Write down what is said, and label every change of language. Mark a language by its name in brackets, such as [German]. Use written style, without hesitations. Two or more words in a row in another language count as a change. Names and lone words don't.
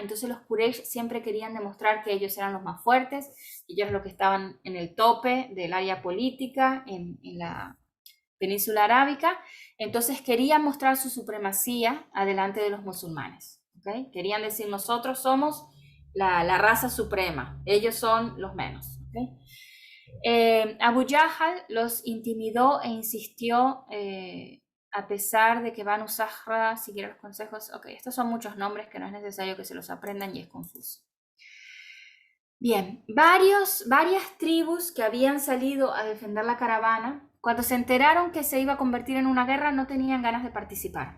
[Spanish] Entonces los Quraysh siempre querían demostrar que ellos eran los más fuertes, ellos los que estaban en el tope del área política en la península arábica. Entonces querían mostrar su supremacía adelante de los musulmanes, ¿okay? Querían decir, nosotros somos la raza suprema, ellos son los menos, ¿okay? Abu Jahl los intimidó e insistió, a pesar de que Banu Zahra siguiera los consejos. Ok, estos son muchos nombres que no es necesario que se los aprendan y es confuso. Bien, varias tribus que habían salido a defender la caravana, cuando se enteraron que se iba a convertir en una guerra, no tenían ganas de participar.